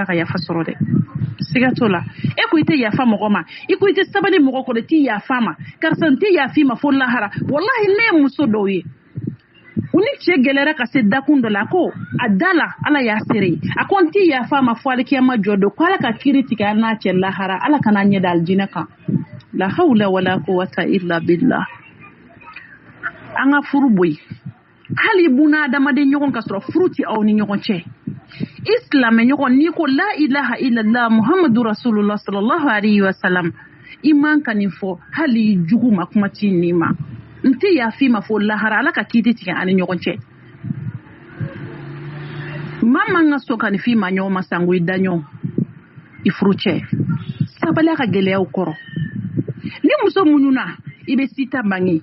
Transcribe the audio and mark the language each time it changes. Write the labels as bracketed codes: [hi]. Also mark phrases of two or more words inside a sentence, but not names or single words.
[bm] ka yafa sɔrɔ dɛ siga t'o la e ko i tɛ yafa mɔgɔ ma i ko i tɛ sabali mɔgɔ kɔrɔ i tɛ yafa ma karisa n tɛ yafi ma fo lahara wallahi ne ye muso dɔw ye u ni cɛ gɛlɛra ka se dakun dɔ la ko a da la ala y'a sere a ko n tɛ yafa ma fo alikiyama jɔ don ko ala ka kiiri tigɛ n'a cɛ lahara ala kana ɲɛ da alijinɛ kan [ar] لا حول ولا قوة إلا بالله [bm] an ka furu bɔ yen hali buna adamaden ɲɔgɔn ka sɔrɔ furu ti aw ni ɲɔgɔn cɛ islamɛ ɲɔgɔn n'i ko [ar] لا إله إلا الله محمد رسول الله صلى الله عليه وسلم [bm] i man ka nin fɔ hali jugu ma kuma ti nin ma n tɛ yafi ma fo lahara ala ka kiiti tigɛ ani ɲɔgɔn cɛ maa man ka sɔn ka nin f'i ma ɲɔgɔn ma sango i daɲɔ i furu cɛ sabali ka gɛlɛyaw kɔrɔ ni muso muɲuna i bɛ sita bange